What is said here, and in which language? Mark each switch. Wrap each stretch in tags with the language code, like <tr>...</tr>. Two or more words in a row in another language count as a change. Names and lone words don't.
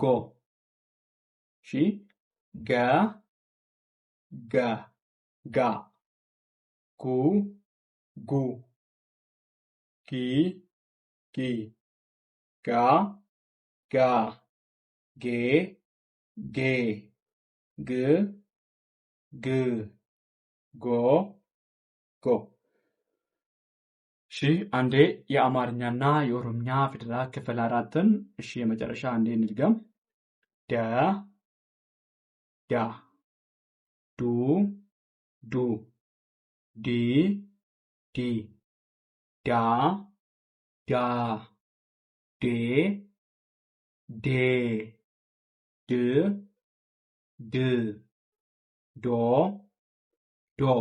<am>እሺ ገ ገ ጋ ጉ ጉ ጊ ጊ ጋ ጋ ጌ ጌ ግ ግ ጎ ጎ። እሺ አንዴ የአማርኛና የኦሮምኛ ፊደላት ክፍል 4ን እሺ የመጨረሻ አንዴ እንድገም። ደ ዳ ዱ ዱ ዲ ዲ ዳ ዳ ዴ ዴ ድ ድ ዶ ዶ።</am>